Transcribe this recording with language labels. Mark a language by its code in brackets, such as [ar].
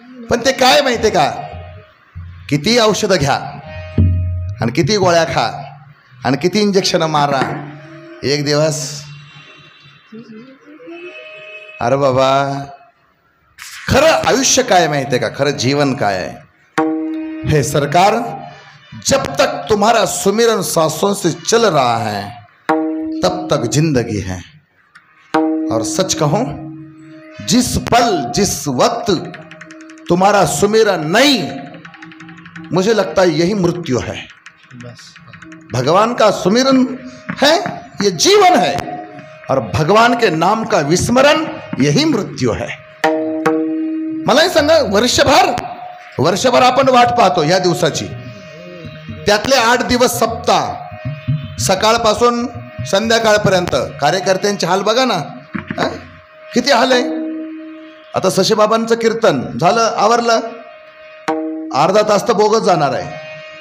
[mr] पण ते काय माहिती आहे का, किती औषधं घ्या आणि किती गोळ्या खा आणि किती इंजेक्शन मारा, एक दिवस अरे बाबा खरं आयुष्य काय माहिती आहे का, खरं जीवन काय आहे. [hi] हे सरकार, जब तक तुम्हारा सुमिरन सांसों से चल रहा है तब तक जिंदगी है. और सच कहूं, जिस पल जिस वक्त तुम्हारा सुमिरन नहीं, मुझे लगता है यही मृत्यु है। बस भगवान का सुमिरन है, ये जीवन है, और भगवान के नाम का विस्मरण यही मृत्यू है। [mr] मला हे सांगा, वर्षभर आपण वाट पाहतो या दिवसाची, त्यातले 8 दिवस सप्ताह, सकाळपासून संध्याकाळपर्यंत कार्यकर्त्यांचे हाल बघा ना, किती हाल आहे। आता सशेबाबांचं कीर्तन झालं, आवरलं, अर्धा तास तर बोगस जाणार आहे।